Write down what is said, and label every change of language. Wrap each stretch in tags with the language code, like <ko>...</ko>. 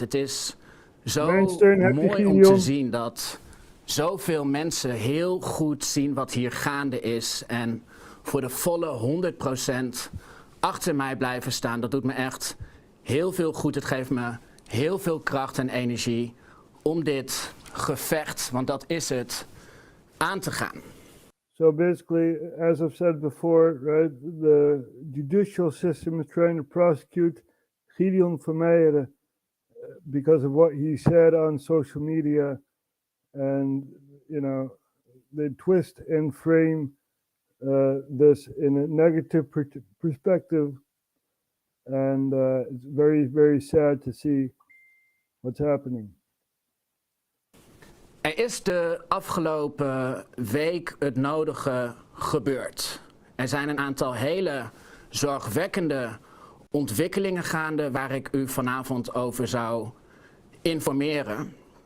<nl>Het is zo mooi om te zien dat zoveel mensen heel goed zien wat hier gaande is en voor de volle 100% achter mij blijven staan. Dat doet me echt heel veel goed. Het geeft me heel veel kracht en energie om dit gevecht, want dat is het, aan te gaan.</nl> <en>So basically, as I've said before, right, the judicial system is trying to prosecute Gideon Vermeijeren because of what he said on social media, and they twist and frame this in a negative perspective, and it's very, very sad to see what's happening.</en> <nl>Er is de afgelopen week het nodige gebeurd. Er zijn een aantal hele zorgwekkende ontwikkelingen gaande waar ik u vanavond over zou informeren.</nl>